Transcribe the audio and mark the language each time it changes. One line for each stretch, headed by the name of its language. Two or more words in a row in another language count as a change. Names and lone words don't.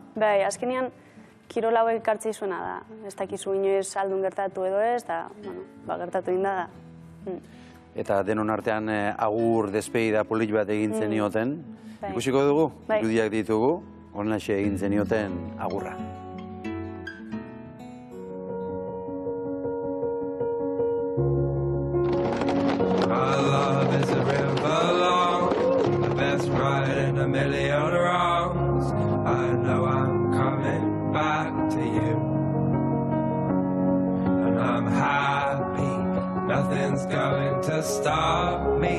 Basque: Bai, azkenean kirol hauek ekartzi zuena da. Ez dakizu inoiz aldun gertatu edo ez, da, gertatu inda da. Eta denon artean agur despedida polit bat egin zenioten. Bai. Ikusiko dugu, Bai. irudiak ditugu, horrenaxe egin zenioten agurra.
English: Our love is a river long, the best ride in a million wrongs. I know I'm coming back to you, and I'm happy, nothing's going to stop me.